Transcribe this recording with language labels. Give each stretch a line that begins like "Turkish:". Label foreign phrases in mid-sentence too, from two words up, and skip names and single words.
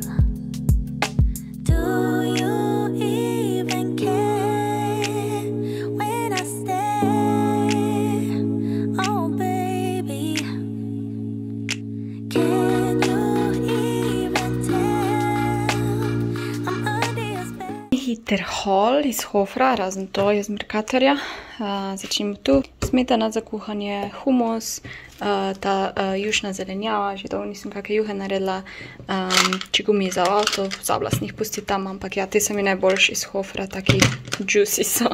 English: Do you even care when I stay? Oh baby, can you even tell I'm under your spell?
Slovenian: Hiter haul iz Hofra, razen to je z Mercatorja. Začnimo tu. Smetana za kuhanje, humus, ta jušna zelenjava, že dolgo nisem kakšne juhe naredila, čigumi za avto, pozabila sem jih pustiti tam, ampak ja, te so mi najboljši iz Hofra, taki juicy so.